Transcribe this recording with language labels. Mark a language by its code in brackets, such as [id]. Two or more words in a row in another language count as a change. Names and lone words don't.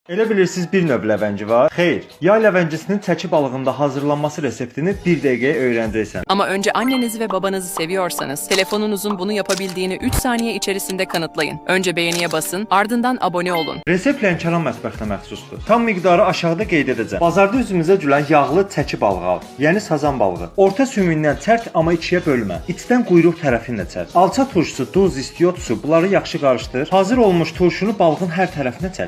[az] Elə bilirsiniz bir növ ləvəngi var? Xeyr, yay ləvəngisinin çəki balığında hazırlanması reseptini bir dəqiqəyə öyrənəcəksən. [tr] Ama önce annenizi ve babanızı seviyorsanız telefonunuzun bunu yapabildiğini 3 saniye içerisinde kanıtlayın. Önce beğeniye basın, ardından abone olun. [az] Resept Lənkəran mətbəxinə məxsusdur. Tam miqdarı aşağıda qeyd edəcəm. Bazarda üzümüzə gülən yağlı çəki balığı al, yəni sazan balığı. Orta sümüyündən çərt, amma ikiyə bölmə. İçdən quyruq tərəfinə çək. Alça turşusu, duz, istiot su, bunları yaxşı qarışdır. Hazır olmuş turşunu balığın hər tərəfinə çək.